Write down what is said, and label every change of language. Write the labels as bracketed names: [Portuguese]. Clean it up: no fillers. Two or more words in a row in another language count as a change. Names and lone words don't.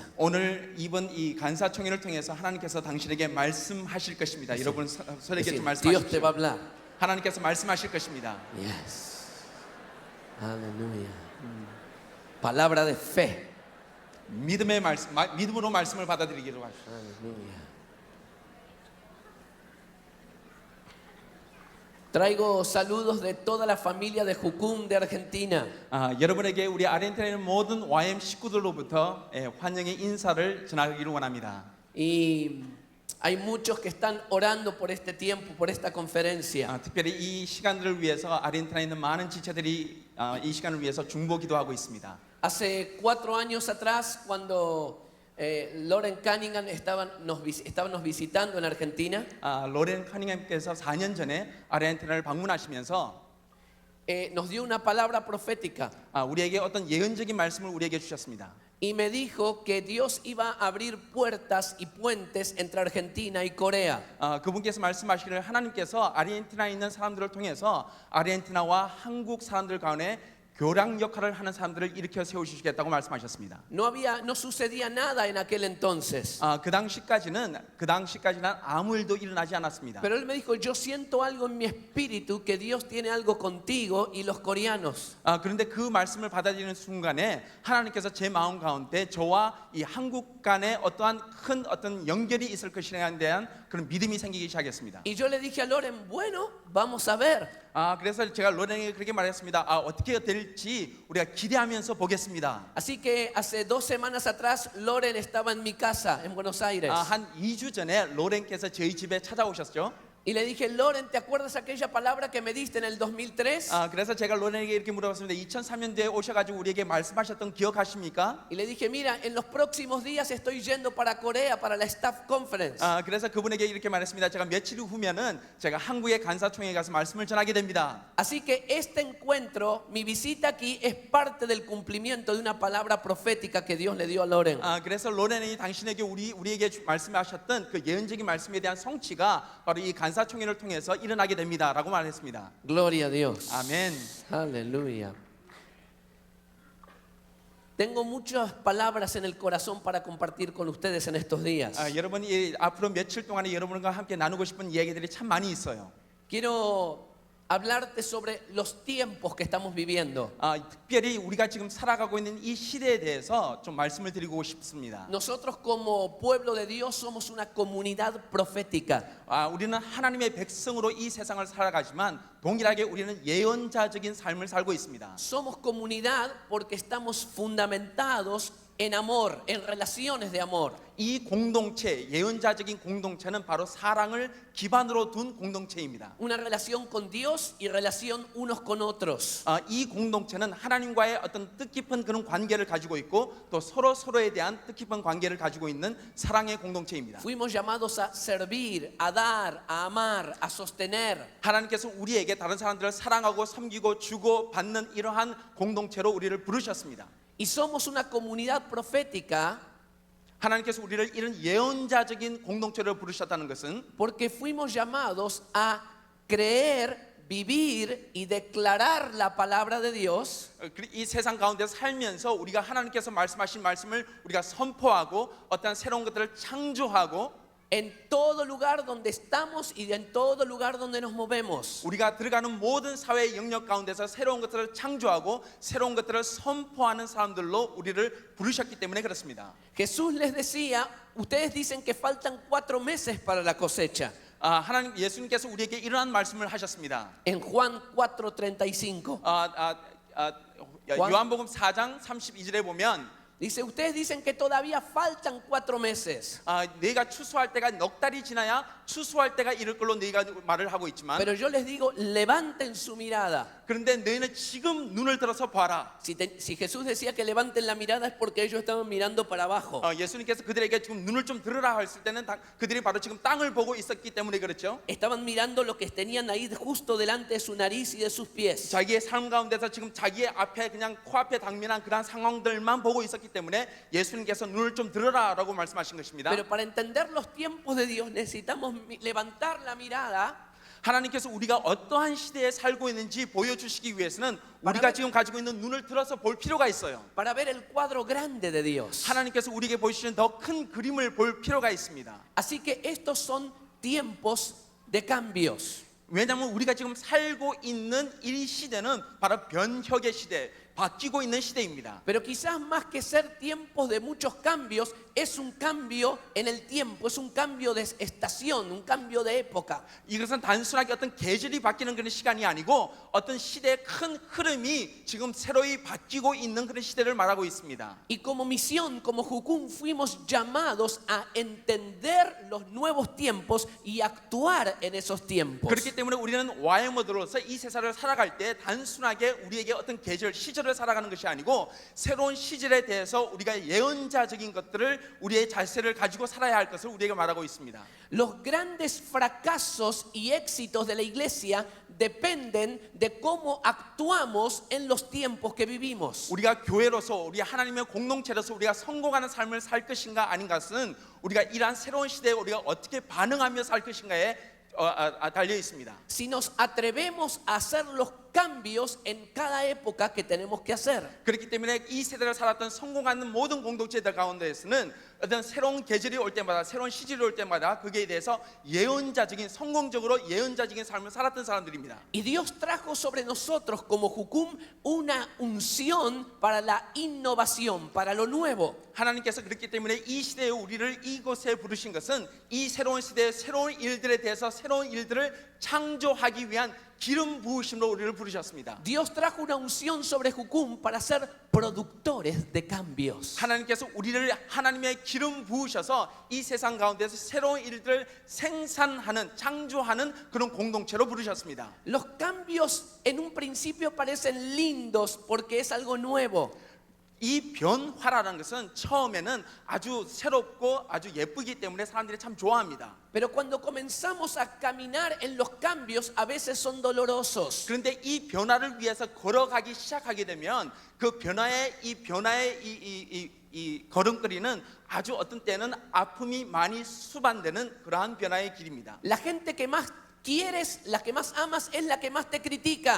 [Korean] 오늘 이번 이 간사총회를 통해서 하나님께서 당신에게 말씀하실 것입니다. 여러분 서로에게 좀 [Spanish] Dios te va a [Korean] 말씀하십시오. [Spanish] hablar. [Korean] 하나님께서 말씀하실 것입니다. [Spanish] Yes. Aleluya. Palabra de fe. [Korean] 믿음의 말씀, 믿음으로 말씀을 받아들이기로 하십시오. [Spanish] Aleluya. Traigo saludos de toda la familia de Jucum de Argentina. [Korean] 여러분에게 우리 아르헨티나에 있는 모든 YM 식구들로부터 환영의 인사를 전하기를 원합니다. [Spanish] Y hay muchos que están orando por este tiempo, por esta conferencia. [Korean] 특별히 이 시간들을 위해서 아르헨티나에 있는 많은 지체들이 이 시간을 위해서 중보 기도하고 있습니다. [Spanish] Hace 4 años atrás, cuando Loren Cunningham estaba nos visitando en Argentina, [Korean] 로렌 커닝햄께서 4년 전에 아르헨티나를 방문하시면서 [Spanish] nos dio una palabra profética [Korean] 우리에게 어떤 예언적인 말씀을 우리에게 주셨습니다. [Spanish] y me dijo que Dios iba a abrir puertas y puentes entre Argentina y Corea. [Korean] 그분께서 말씀하시기를 하나님께서 아르헨티나에 있는 사람들을 통해서 아르헨티나와 한국 사람들 가운데 교량 역할을 하는 사람들을 일으켜 세우시겠다고 말씀하셨습니다. [Spanish] No sucedía nada en aquel entonces. [Korean] 그 당시까지는 아무 일도 일어나지 않았습니다. [Spanish] Pero él me dijo, yo siento algo en mi espíritu que Dios tiene algo contigo y los coreanos. [Korean] 그런데 그 말씀을 받아들이는 순간에 하나님께서 제 마음 가운데 저와 이 한국 간에 어떠한 큰 어떤 연결이 있을 것이라는 대한 그런 믿음이 생기기 시작했습니다. [Spanish] Y yo le dije a Loren, bueno, vamos a ver. [Korean] 그래서 제가 로렌에게 그렇게 말했습니다. 어떻게 될지 우리가 기대하면서 보겠습니다. [Spanish] Así que hace 2 semanas atrás Loren estaba en mi casa en Buenos Aires. [Korean] 한 2주 전에 로렌께서 저희 집에 찾아오셨죠. [Spanish] Y le dije, Loren, ¿te acuerdas aquella palabra que me diste en el 2003? [Korean] 그래서 제가 로렌에게 이렇게 물어봤습니다. 2003년도에 오셔가지고 우리에게 말씀하셨던 기억하십니까? [Spanish] Y le dije, mira, en los próximos días estoy yendo para Corea para la [English] staff conference. [Korean] 그래서 그분에게 이렇게 말했습니다. 제가 며칠 후면은 제가 한국의 간사총회에 가서 말씀을 전하게 됩니다. [Spanish] Así que este encuentro, mi visita aquí es parte del cumplimiento de una palabra profética que Dios le dio a Loren. [Korean] 그래서 로렌이 당신에게 우리에게 말씀하셨던 그 예언적인 말씀에 대한 성취가 바로 이 간사총회를 통해서 일어나게 됩니다라고 말했습니다. [Spanish] Gloria a Dios. [Korean] 아멘. [Spanish] Aleluya. Tengo muchas palabras en el corazón para compartir con ustedes en estos días. [Korean] 여러분이 앞으로 며칠 동안에 여러분과 함께 나누고 싶은 이야기들이 참 많이 있어요. [Spanish] Quiero hablarte sobre los tiempos que estamos viviendo. [Korean] 특별히 우리가 지금 살아가고 있는 이 시대에 대해서 좀 말씀을 드리고 싶습니다. [Spanish] Nosotros como pueblo de Dios somos una comunidad profética. [Korean] 우리는 하나님의 백성으로 이 세상을 살아가지만 동일하게 우리는 예언자적인 삶을 살고 있습니다. [Spanish] Somos comunidad porque estamos fundamentados en amor, en relaciones de amor. [Korean] 이 공동체, 예언자적인 공동체는 바로 사랑을 기반으로 둔 공동체입니다. [Spanish] Una relación con Dios y relación unos con otros. [Korean] 이 공동체는 하나님과의 어떤 뜻깊은 그런 관계를 가지고 있고 또 서로에 대한 뜻깊은 관계를 가지고 있는 사랑의 공동체입니다. [Spanish] Fuimos llamados a servir, a dar, a amar, a sostener. [Korean] 하나님께서 우리에게 다른 사람들을 사랑하고 섬기고 주고 받는 이러한 공동체로 우리를 부르셨습니다. [Spanish] Y somos una comunidad profética [Korean] 하나님께서 우리를 이런 예언자적인 공동체로 부르셨다는 것은 [Spanish] porque fuimos llamados a creer, vivir y declarar la palabra de Dios [Korean] 이 세상 가운데 살면서 우리가 하나님께서 말씀하신 말씀을 우리가 선포하고 어떤 새로운 것들을 창조하고 [Spanish] en todo lugar donde estamos y en todo lugar donde nos movemos. [Korean] 우리가 들어가는 모든 사회의 영역 가운데서 새로운 것들을 창조하고 새로운 것들을 선포하는 사람들로 우리를 부르셨기 때문에 그렇습니다. [Spanish] Jesús les decía, ustedes dicen que faltan 4 meses para la cosecha. [Korean] 하나님 예수님께서 우리에게 이러한 말씀을 하셨습니다. [Spanish] En Juan 4:35. [Korean] 요한복음 4장 32절에 보면 [Spanish] Dice, ustedes dicen que todavía faltan 4 meses. [Korean] 네가 추수할 때가 넉 달이 지나야 추수할 때가 이를 걸로 네가 말을 하고 있지만 [Spanish] Pero yo les digo, levanten su mirada. [Korean] 그런데 너희는 지금 눈을 들어서 봐라. [Spanish] Si Jesús decía que levanten la mirada es porque ellos estaban mirando para abajo. [Korean] 예수님께서 그들에게 지금 눈을 좀 들으라 했을 때는 그들이 바로 지금 땅을 보고 있었기 때문에 그렇죠. [Spanish] Estaban mirando lo que tenían ahí justo delante de su nariz y de sus pies. [Korean] 자기의 삶 가운데서 지금 자기의 앞에 그냥 코앞에 당면한 그런 상황들만 보고 있었기 때문에 예수님께서 눈을 좀 들으라라고 말씀하신 것입니다. [Spanish] Pero para entender los tiempos de Dios necesitamos levantar la mirada. [Korean] 하나님께서 우리가 어떠한 시대에 살고 있는지 보여주시기 위해서는 우리가 지금 가지고 있는 눈을 들어서 볼 필요가 있어요. [Spanish] Para ver el cuadro grande de Dios. [Korean] 하나님께서 우리에게 보여주시는 더 큰 그림을 볼 필요가 있습니다. [Spanish] Así que estos son tiempos de cambios. [Korean] 왜냐하면 우리가 지금 살고 있는 이 시대는 바로 변혁의 시대, 바뀌고 있는 시대입니다. [Spanish] Pero quizás más que ser tiempos de muchos cambios, es un cambio en el tiempo, es un cambio de estación, un cambio de época. [Korean] 이것은 단순하게 어떤 계절이 바뀌는 그런 시간이 아니고 어떤 시대의 큰 흐름이 지금 새로이 바뀌고 있는 그런 시대를 말하고 있습니다. [Spanish] Y como misión, como Jucum, fuimos llamados a entender los nuevos tiempos y actuar en esos tiempos. [Korean] 그렇기 때문에 우리는 YM으로서 이 세상을 살아갈 때 단순하게 우리에게 어떤 계절, 시절을 살아가는 것이 아니고 새로운 시절에 대해서 우리가 예언자적인 것들을 우리의 자세를 가지고 살아야 할 것을 우리에게 말하고 있습니다. [Spanish] Los grandes fracasos y éxitos de la iglesia dependen de cómo actuamos en los tiempos que vivimos. [Korean] 우리가 교회로서 우리 하나님의 공동체로서 우리가 성공하는 삶을 살 것인가 아닌 것은 우리가 이러한 새로운 시대에 우리가 어떻게 반응하며 살 것인가에 달려 있습니다. [Spanish] Si nos atrevemos a hacer los cambios en cada época que tenemos que hacer. [Korean] 그렇기 때문에 이 세대를 살았던 성공하는 모든 공동체들 가운데에서는 어떤 새로운 계절이 올 때마다 새로운 시절이 올 때마다 그게 대해서 예언자적인 성공적으로 예언자적인 삶을 살았던 사람들입니다. [Spanish] Y Dios trajo sobre nosotros como Jucum una unción para la innovación, para lo nuevo. [Korean] 하나님께서 그렇기 때문에 이 시대에 우리를 이곳에 부르신 것은 이 새로운 시대의 새로운 일들에 대해서 새로운 일들을 창조하기 위한 기름 부으심으로 우리를 부르셨습니다. [Spanish] Dios trajo una unción sobre Jucum para ser productores de cambios. [Korean] 하나님께서 우리를 하나님의 기름 부으셔서 이 세상 가운데서 새로운 일들을 생산하는 창조하는 그런 공동체로 부르셨습니다. [Spanish] Los cambios en un principio parecen lindos porque es algo nuevo. [Korean] 이 변화라는 것은 처음에는 아주 새롭고 아주 예쁘기 때문에 사람들이 참 좋아합니다. [Spanish] Pero cuando comenzamos a caminar en los cambios, a veces son dolorosos. [Korean] 그런데 이 변화를 위해서 걸어가기 시작하게 되면 그 변화의 이 걸음걸이는 아주 어떤 때는 아픔이 많이 수반되는 그러한 변화의 길입니다. [Spanish] La gente que más quieres, la que más amas, es la que más te critica.